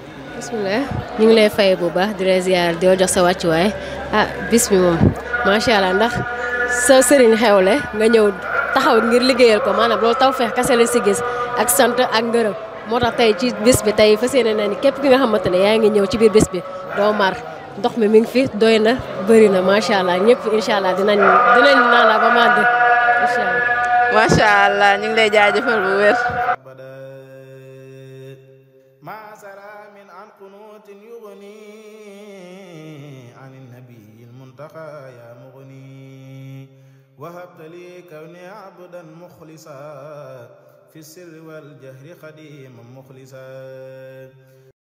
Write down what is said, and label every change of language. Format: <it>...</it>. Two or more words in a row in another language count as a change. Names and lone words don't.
<wo>bismillah ñu ngi lay fay bu baax di la ziar di jox sa wàccuwaay bis bi moom</wo> <ar>ما شاء الله</ar> <wo>ndax sa sëriñ xewle nga ñëw taxaw ngir liggéeyal ko maanaam loolu tawfeex kese la si gis ak sant ak ngërëm moo tax tey ci bis bi tey fas yéene na ni képp ki nga xamante ne yaa ngi ñëw ci biir bis bi doo mar ndox mi mi ngi fi doy na bëri na</wo> <ar>ما شاء الله</ar> <wo>ñëpp</wo> <ar>إن شاء الله</ar> <wo>dinañ naan ba mànd</wo> <ar>إن شاء الله. ما شاء الله</ar> <wo>ñu ngi lay jaajëfal bu wér.</wo> <ar>يا مغني وهبت لي كوني عبدا مخلصا في السر والجهر خديما مخلصا</ar>